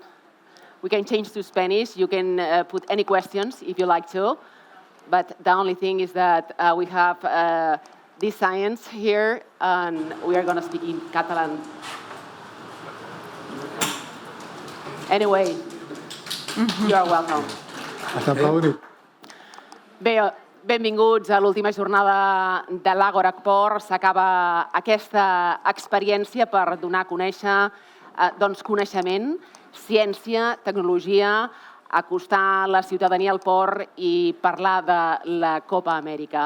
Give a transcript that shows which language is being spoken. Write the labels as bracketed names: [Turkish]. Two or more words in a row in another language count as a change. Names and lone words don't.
[English] We can change to Spanish. You can put any questions if you like to. But the only thing is that we have this science here, and we are going to speak in Catalan. Anyway, you are welcome. [Catalan] Bé, benvinguts a l'última jornada de l'Agora Port. S'acaba aquesta experiència per donar a conèixer coneixement, ciència, tecnologia, acostar la ciutadania al port i parlar de la Copa Amèrica.